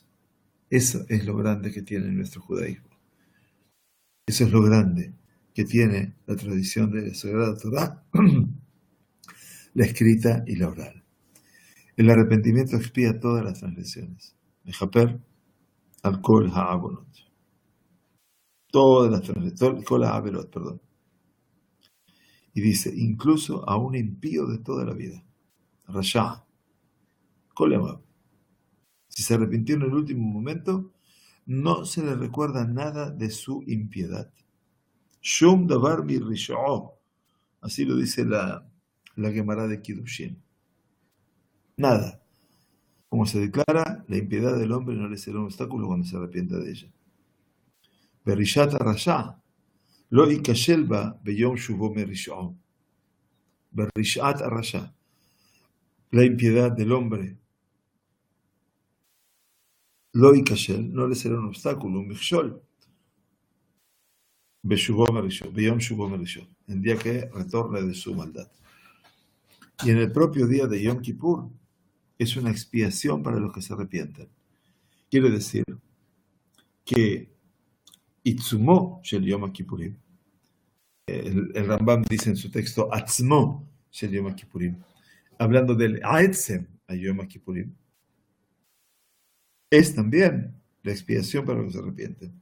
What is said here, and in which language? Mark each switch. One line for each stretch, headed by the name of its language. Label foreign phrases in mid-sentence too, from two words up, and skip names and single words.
Spanish: Eso es lo grande que tiene nuestro judaísmo. Eso es lo grande que tiene la tradición de la Sagrada Torá, la escrita y la oral. El arrepentimiento expía todas las transgresiones.
Hebrew: מכפר על כל העוונות.
Spanish: Todas las transgresiones,
Hebrew: כל העבירות,
Spanish: perdón. Y dice, incluso a un impío de toda la vida.
Hebrew: רשע. כל הע.
Spanish: Si se arrepintió en el último momento, no se le recuerda nada de su impiedad.
Hebrew: שום דבר מ רשעו.
Spanish: Así lo dice la Gemara de Kiddushin. Nada. Como se declara, la impiedad del hombre no le será un obstáculo cuando se arrepienta de ella.
Hebrew: ברשעת רשע לא יכשל בה ביום שובו מרשעו. ברשעת רשע.
Spanish: La impiedad del hombre
Hebrew: לא יכשל
Spanish: no le será un obstáculo, un michshol.
Hebrew: ביום שובו מרשעו.
Spanish: El día que retorne de su maldad. Y en el propio día de Yom Kippur es una expiación para los que se arrepienten. Quiere decir que
Hebrew: עיצומו של יום כיפורים,
Spanish: el Rambam dice en su texto
Hebrew: עצמו של יום כיפורים,
Spanish: hablando del
Hebrew: עצם ה יום כיפורים,
Spanish: es también la expiación para los que se arrepienten.